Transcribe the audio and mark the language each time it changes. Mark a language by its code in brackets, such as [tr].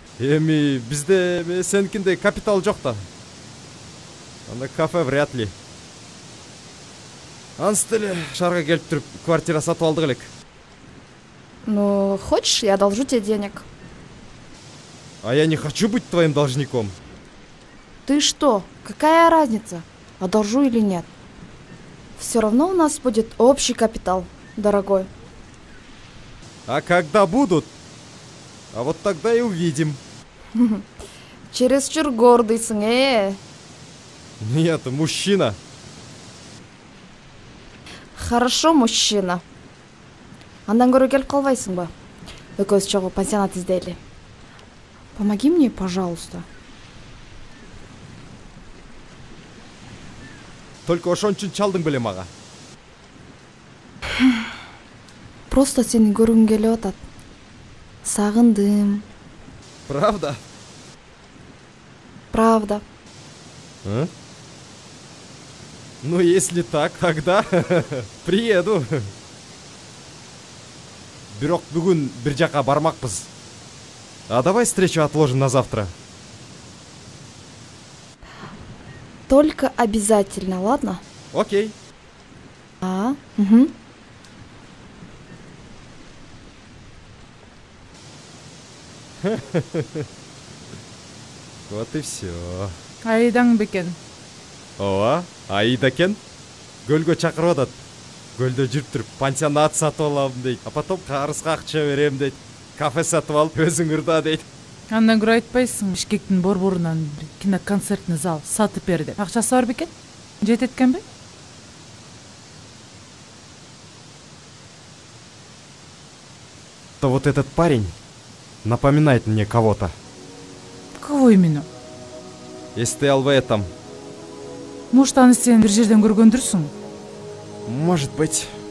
[ky] Эми бизде сеникиндей капитал жок да. Анда кафе [ru] вряд ли. [ky] Ансы эле шаарга келип туруп квартира сатып алдык элек. [ru] Ну, хочешь, я одолжу тебе денег. А я не хочу быть твоим должником. Ты что? Какая разница? Одолжу или нет? Все равно у нас будет общий капитал, дорогой. А когда будут? А вот тогда и увидим. Чересчур гордыйсың, Нет, мужчина. Хорошо, мужчина. [ky] Андан көрө келип калбайсың ба? Экөөбүз чогуу пансионат издейли. [ru] Помоги мне, пожалуйста. Только [ky] ошон үчүн чалдың беле мага. [ru] Просто [ky] сени көргүм келип атат. Сагындым. [ru] Правда? Правда. А? Ну, если так, тогда приеду. [ky] Бирок бүгүн бир жака бармакпыз. [ru] А давай встречу отложим на завтра. Только обязательно, ладно? Окей. Угу. Вот и все. [ky] Айдаң бекен. Ооба, Аида экен. Көлгө чакырып атат. Көлдө жүрүп туруп пансионат сатып алам дейт. [ru] А потом [ky] карызга акча берем дейт. Кафе сатып алып өзүң ырда дейт. Андан көрө айтпайсың, Бишкектин борборунан бир киноконцертный зал сатып бер деп. Акчасы бар бекен? Жетет экенби? [ru] То вот этот парень напоминает мне кого-то. Кого именно? Если в этом. Может, [ky] аны сен бир жерден көргөндүрсүң? [ru] Может быть.